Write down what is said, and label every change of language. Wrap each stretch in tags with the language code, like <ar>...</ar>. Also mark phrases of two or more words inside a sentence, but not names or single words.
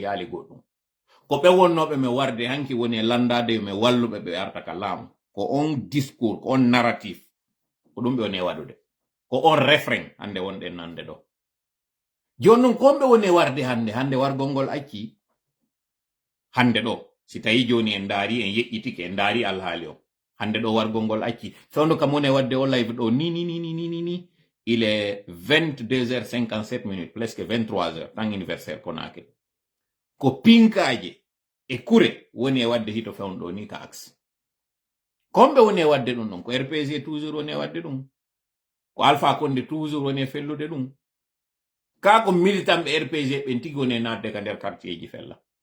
<ff>yaali goɗɗum ko ɓe wonnoɓe mi warde hanki woni landade mi walluɓe ɓe arta ka laamu ko on discours ko on narratif ko ɗum ɓe woni waɗude ko on refrain hande wonɗen nande ɗo joni noon kon ɓe woni warde hande wargol ngol acci hande ɗo si tawi joni en daari en yeƴƴitike en daari alhaali o hande ɗo wargol ngol acci fewndo kam woni wadde o live ɗo ni</ff> <fr>il est 22h57 minutes presque 23h</fr> <ff>tan anniversaire Konakri ko pinkaje e kure woni wadde hito fewndo ni ka axe kombe woni wadde ɗum ɗon ko RPG toujours woni wadde ɗum ko Alpha Condé toujours woni fellude ɗum ka ko militant ɓe RPG ɓen tigi woni nadde ka nder quartier ji fella</ff>